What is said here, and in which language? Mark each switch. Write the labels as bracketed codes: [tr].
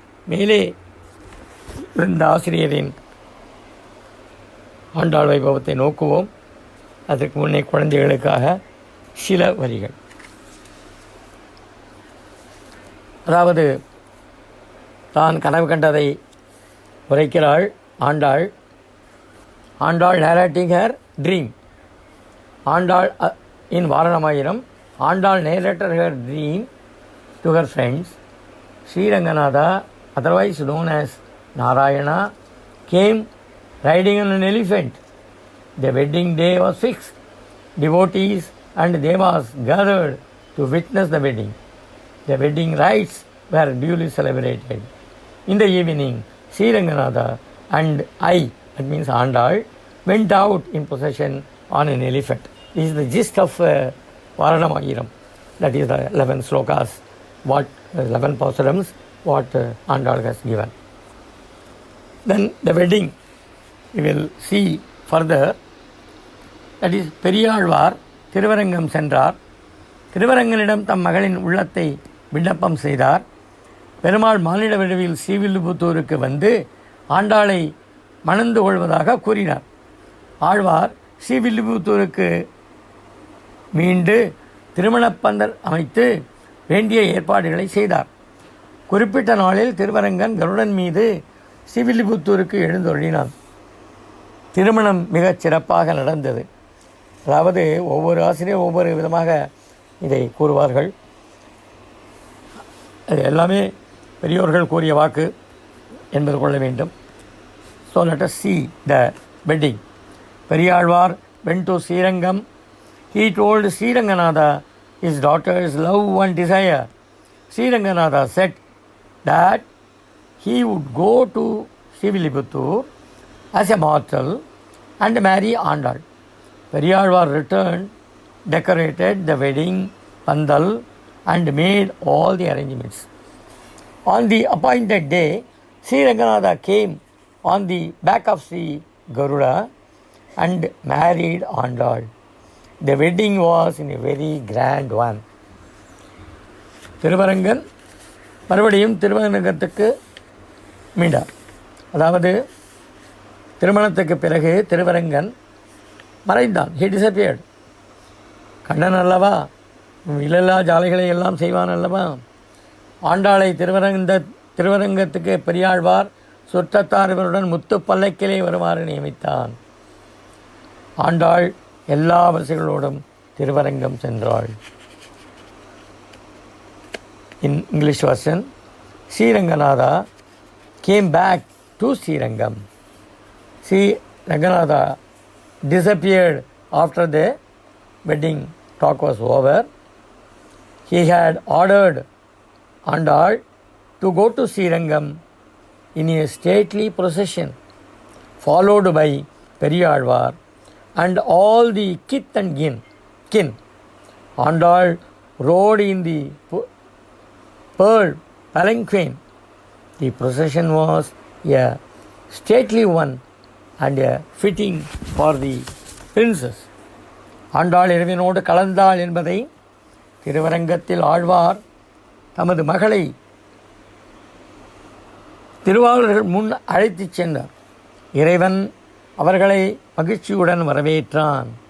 [ta] மேலே இருந்த ஆசிரியரின் ஆண்டாள் வைபவத்தை நோக்குவோம். அதற்கு முன்னே குழந்தைகளுக்காக சில வரிகள். அதாவது தான் கனவு கண்டதை உரைக்கிறாள் Andal. [en] Andal narrating her dream. Andal in Varanamayiram, Andal narrated her dream to her friends. Sri Ranganatha, otherwise known as Narayana, came riding on an elephant. The wedding day was fixed. Devotees and devas gathered to witness the wedding. The wedding rites were duly celebrated. In the evening, Sri Ranganatha and I, that means Andal, went out in procession on an elephant. This is the gist of Varanamayiram. That is the 11 slokas, 11 pasurams, what Andal has given. Then the wedding, we will see further. That is [ta] Periyazhwar Thiruvarangam சென்றார். திருவரங்கனிடம் தம் மகளின் உள்ளத்தை விண்ணப்பம் செய்தார். பெருமாள் மானிட வடிவில் ஸ்ரீவில்லிபுத்தூருக்கு வந்து ஆண்டாளை மணந்து கொள்வதாக கூறினார். ஆழ்வார் ஸ்ரீவில்லிபுத்தூருக்கு மீண்டு திருமணப்பந்தல் அமைத்து வேண்டிய ஏற்பாடுகளை செய்தார். குறிப்பிட்ட நாளில் திருவரங்கன் கருடன் மீது ஸ்ரீவில்லிபுத்தூருக்கு எழுந்தொழினான். திருமணம் மிகச் சிறப்பாக நடந்தது. அதாவது ஒவ்வொரு ஆசிரியர் ஒவ்வொரு விதமாக இதை கூறுவார்கள். அது எல்லாமே பெரியோர்கள் கூறிய வாக்கு என்பது கொள்ள வேண்டும். [en] So let us see the wedding. Periyalvar went to Srirangam. He told Sriranganatha his daughter's love and desire. Sriranganatha said that he would go to Srivilliputtur as a mortal and marry Andal. Periyalvar returned, decorated the wedding pandal and made all the arrangements. On the appointed day, Sri Ranganatha came on the back of Sri Garuda and married Andal. The wedding was in a very grand one. [ta] Thiruvarangan மறுபடியும் திருவரங்கத்துக்கு மீண்டார். அதாவது திருமணத்துக்கு பிறகு Thiruvarangan மறைந்தான். [en] He disappeared. [ta] Kannan அல்லவா, இல்லல்லா ஜாலைகளை எல்லாம் செய்வான் அல்லவா. ஆண்டாளை திருவரங்கத்துக்கு பெரியாழ்வார் சுற்றத்தார் இவருடன் முத்து பல்லக்கிலே வருமாறு நியமித்தான். ஆண்டாள் எல்லா வரிசைகளோடும் திருவரங்கம் சென்றாள். [en] In English version, Sri Ranganatha came back to Srirangam. Sri Ranganatha disappeared after the wedding talk was over he had ordered Andal to go to Srirangam in a stately procession, followed by Periyalvar and all the kith and kin. Andal rode in the pearl palanquin. The procession was a stately one and a fitting for the princess. [ta] Andal இறைவனோடு கலந்தாள் என்பதை திருவரங்கத்தில் ஆழ்வார் தமது மகளை திருவாளர்கள் முன் அழைத்துச் சென்றார். இறைவன் அவர்களை மகிழ்ச்சியுடன் வரவேற்றான்.